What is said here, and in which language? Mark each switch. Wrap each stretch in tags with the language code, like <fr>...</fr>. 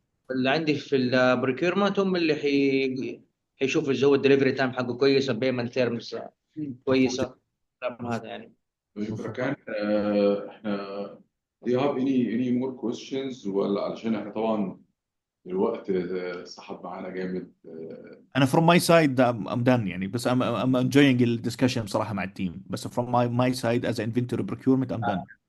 <ar>اللي عندي في البريكيرمنت هم اللي حيشوفوا اذا هو الدليفري تايم حقه كويس، البيمنت تيرمز كويسه. هذا يعني. كان احنا</ar> <en>do you have any more questions</en> <ar>ولا علشان احنا طبعا الوقت سحب معانا جامد. انا</ar> <en>from my side I'm done</en> <ar>يعني. بس</ar> <en>I'm enjoying</en> <ar>الدiscussion بصراحه مع التيم. بس</ar> <en>from my side as inventory procurement I'm done.</en>